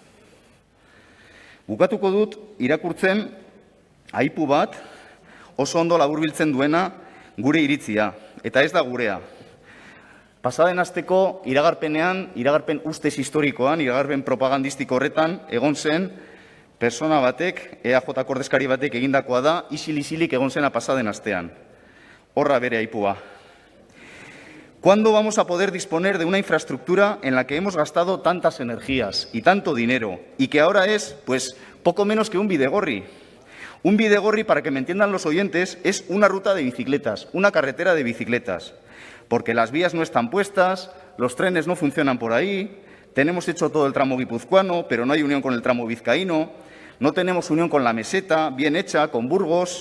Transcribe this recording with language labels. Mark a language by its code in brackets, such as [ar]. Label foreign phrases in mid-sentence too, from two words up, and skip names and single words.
[eu] Bukatuko dut irakurtzen aipu bat oso ondo laburbiltzen duena gure iritzia, eta ez da gurea. Pasaden asteko iragarpenean, iragarpen ustez historikoan, iragarpen propagandistiko horretan, egon zen persona batek, EAJ ordezkari batek egindakoa da, isil-isilik egon zena pasaden astean. Horra bere aipua. [es] ¿Cuándo vamos a poder disponer de una infraestructura en la que hemos gastado tantas energías y tanto dinero y que ahora es, pues, poco menos que un bidegorri? Un bidegorri, para que me entiendan los oyentes, es una ruta de bicicletas, una carretera de bicicletas, porque las vías no están puestas, los trenes no funcionan por ahí, tenemos hecho todo el tramo guipuzcoano, pero no hay unión con el tramo vizcaíno, no tenemos unión con la meseta, bien hecha, con Burgos.